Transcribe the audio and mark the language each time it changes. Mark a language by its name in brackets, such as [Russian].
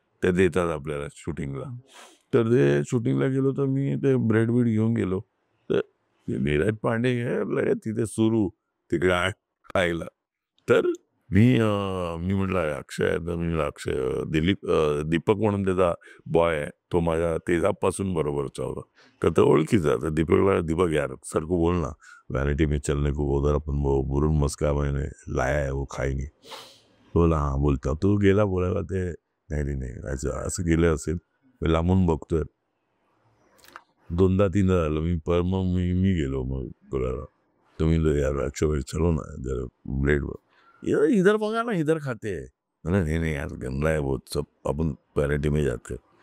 [Marathi] ते देतात आपल्याला शूटिंगला. तर ते शूटिंगला गेलो तर मी ते ब्रेड बीड घेऊन गेलो. तर नीरज पांडे हे लगेच तिथे सुरू तिकडे खायला. तर मी म्हटलं अक्षय तर मी म्हटलं अक्षय दीपक म्हणून त्याचा बॉय आहे. तो माझ्या तेजापासून बरोबरचा होता. तर तो ओळखीचा. [Hindi] तर दीपक यार सर को बोल ना वैनिटी में चलने को उधर अपन वो बुरून मस्का मैंने लाया है वो खाएंगे. बोला हां बोलता. [Marathi] तो गेला बोलायला ते नाही असं गेलं असेल. लांबून बघतोय. 2दा-3दा झालं. मग मी गेलो मग बोलायला. तो मी [Hindi] यार अक्षय भाई चलो ना इधर [Marathi] ब्लेडवर. [Hindi] इधर बघा ना इधर खाते हैं. मैंने नहीं यार गंदा है वो सब अपन वैनिटी में जाते.